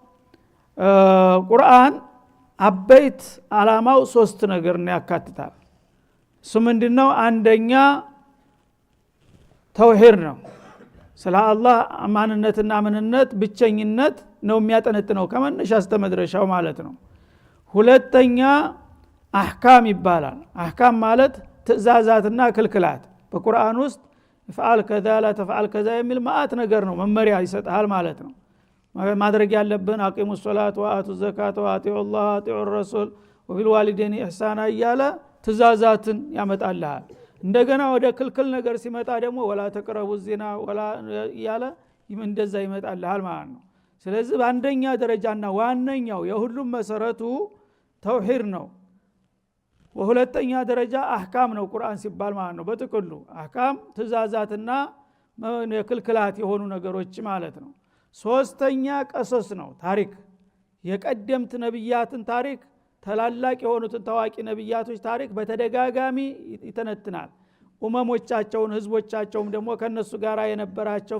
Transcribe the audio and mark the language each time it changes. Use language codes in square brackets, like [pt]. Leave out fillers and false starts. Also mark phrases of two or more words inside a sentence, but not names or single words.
[am] ቁርአን አበይት አላማው 3 ነገር ነው ያካትታል እሱ ምንድነው አንደኛ ተውሂድ ነው ስለ አላህ አማንነትና ምንነት ብቸኝነት ነው የሚያጠነጥነው ከመነሻ እስከ መድረሻው ማለት ነው ሁለተኛ አህካም ይባላል አህካም ማለት ትእዛዛትና ክልክላት በቁርአን ውስጥ [ar] فعل كذا لا تفعل كذا [am] የሚል ማአት ነገር ነው መመሪያ ይሰጣል ማለት ነው ማድረግ ያለብን [ar] أقيموا الصلاة وآتوا الزكاة وأطيعوا الله وأطيعوا الرسول وبالوالدين إحسانا [am] እያለ ትእዛዛትን ያመጣልሃል እንደገና ወደ ክልክል ነገር ሲመጣ ደግሞ [ar] ولا تقربوا الزنا ولا [am] እያለ እንደዛ ይመጣልሃል ማለት ነው ስለዚህ በአንደኛ ደረጃና ዋነኛው የሁሉም መሰረቱ ተውሂድ ነው ወሁለተኛ ደረጃ አህካም ነው ቁርአን ሲባል ማለት ነው በጥቅሉ አህካም ትእዛዛትና የክልክላት የሆኑ ነገሮች ማለት ነው ሶስተኛ ቀሰስ ነው ታሪክ የቀደምት ነብያትን ታሪክ ተላላቅ የሆኑትን ታዋቂ ነብያቶች ታሪክ በተደጋጋሚ ይተነትናል ኡመሞቻቸውን ህዝቦቻቸውም ደግሞ ከነሱ ጋር የነበራቸው